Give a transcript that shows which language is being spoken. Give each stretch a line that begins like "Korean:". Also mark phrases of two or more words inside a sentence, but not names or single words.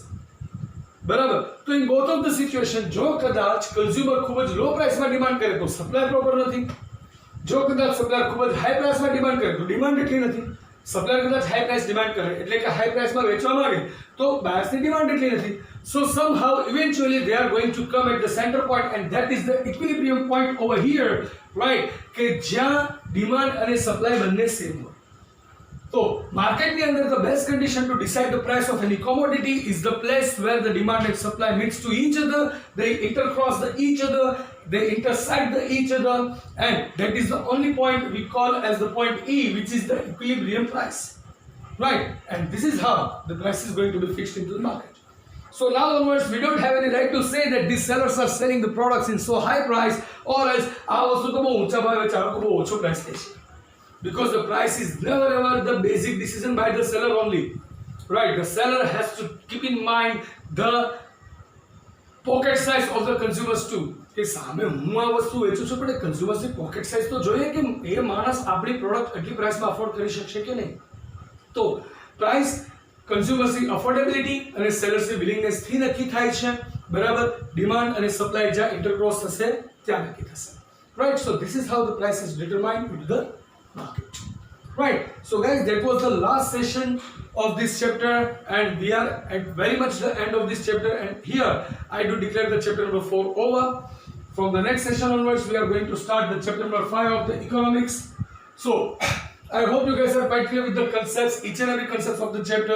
Gujarati: બરાબર. તો
English: in both of the situation,
Gujarati: જો કદાચ કન્ઝ્યુમર ખૂબ જ
English: low priceમાં
Gujarati: ડિમાન્ડ કરે તો
English: supply proper
Gujarati: નથી. જો કદાચ સપ્લાયર ખૂબ જ
English: high priceમાં
Gujarati: ડિમાન્ડ કરે તો ડિમાન્ડ એટલી નથી. સપ્લાયર કદાચ
English: high price demand
Gujarati: કરે એટલે કે
English: high priceમાં
Gujarati: વેચવા માંગે તો બાયર્સની ડિમાન્ડ એટલી નથી.
English: So somehow eventually they are going to come at the center point, and that is the equilibrium point over here, right?
Gujarati: કે જ્યાં ડિમાન્ડ અને સપ્લાય બંને સેમ હોય. તો માર્કેટની અંદર
English: the best condition to decide the price of any commodity is the place where the demand and supply meets to each other, they intercross each other, they intersect each other, and that is the only point we call as the point E, which is the equilibrium price, right? And this is how the price is going to be fixed into the market. So now onwards, we don't have any right to say that these sellers are selling the products in so high price, or else
Gujarati: આ વસ્તુ તો બહુ ઊંચા ભાવે વેચે, આ લોકો બહુ ઓછો પ્રાઇસ લે છે.
English: Because the price is never ever the basic decision by the seller only, right? The seller has to keep in mind the pocket size of the consumers too.
Gujarati: કે સામે હું આ વસ્તુ વેચું છું, પણ
English: consumersની pocket size
Gujarati: તો જોઈએ કે એ માણસ આપણી પ્રોડક્ટ આટલી પ્રાઇસમાં અફોર્ડ કરી શકશે કે નહીં. તો પ્રાઇસ કન્ઝ્યુમર્સની અફોર્ડેબિલિટી અને સેલર્સની વિલિંગનેસથી નક્કી થાય છે. બરાબર. ડિમાન્ડ અને સપ્લાય જ્યાં ઇન્ટરક્રોસ થશે ત્યાં નક્કી થશે.
English: Right. So this is how the price is determined in the market. Right. So guys, that was the last session of this chapter, and we are at very much the end of this chapter, and here I do declare the chapter number 4 over. From the next session onwards, we are going to start the chapter number 5 of the economics. So I hope you guys are quite clear with the concepts, each and every concept of the chapter.